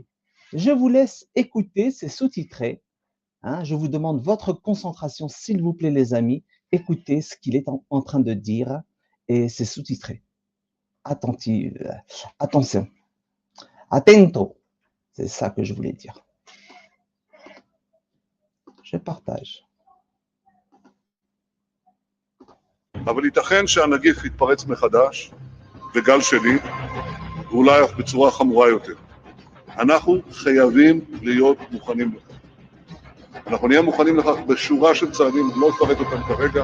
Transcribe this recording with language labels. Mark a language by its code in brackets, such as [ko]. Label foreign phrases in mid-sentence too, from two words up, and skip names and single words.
[fr] Je vous laisse écouter, c'est sous-titré. Hein, je vous demande votre concentration, s'il vous plaît, les amis. Écoutez ce qu'il est en train de dire et c'est sous-titré. Attention, attento, c'est ça que je voulais dire. Je partage. [he] אבל ייתכן שהנגיף יתפרץ מחדש בגל שני, ואולי אף בצורה חמורה יותר. אנחנו חייבים להיות מוכנים לכך. אנחנו נהיה מוכנים לכך בשורה של צעדים, לא אפרט אותם כרגע.